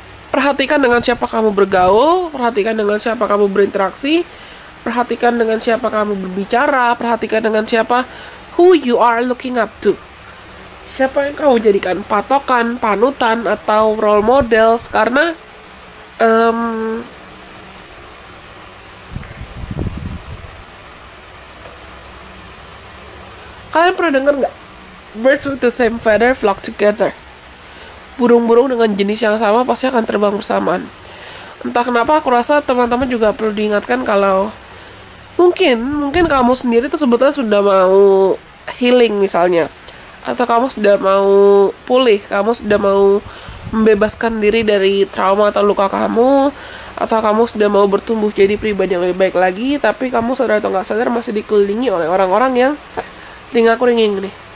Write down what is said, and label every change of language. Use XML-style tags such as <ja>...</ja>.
<id>Perhatikan dengan siapa kamu bergaul, perhatikan dengan siapa kamu berinteraksi, perhatikan dengan siapa kamu berbicara, perhatikan dengan siapa</id> <en>who you are looking up to.</en> <id>Siapa yang kamu jadikan patokan, panutan, atau role models, karena kalian pernah dengar nggak?</id> <en>Birds with the same feather flock together.</en> <id>Burung-burung dengan jenis yang sama pasti akan terbang bersamaan. Entah kenapa aku rasa teman-teman juga perlu diingatkan kalau mungkin kamu sendiri tuh sebetulnya sudah mau healing misalnya, atau kamu sudah mau pulih, kamu sudah mau membebaskan diri dari trauma atau luka kamu, atau kamu sudah mau bertumbuh jadi pribadi yang lebih baik lagi, tapi kamu sadar atau nggak sadar masih dikelilingi oleh orang-orang yang tinggal aku ringing nih.</id>